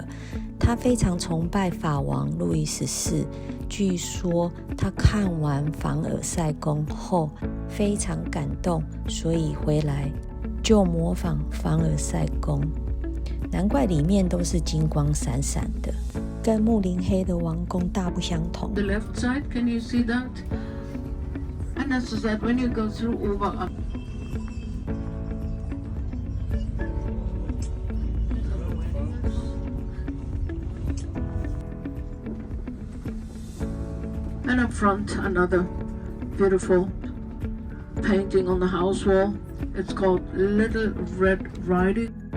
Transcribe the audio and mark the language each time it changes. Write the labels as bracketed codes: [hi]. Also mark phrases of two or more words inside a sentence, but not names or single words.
[zh] 他非常崇拜法王路易14，據說他看完凡爾賽宮後非常感動，所以回來就模仿凡爾賽宮，難怪裡面都是金光閃閃的，跟慕林黑的王宮大不相同。 [en] The left side, can you see that? And as I said, when you go through Ober and up front, another beautiful painting on the house wall. It's called Little Red Riding.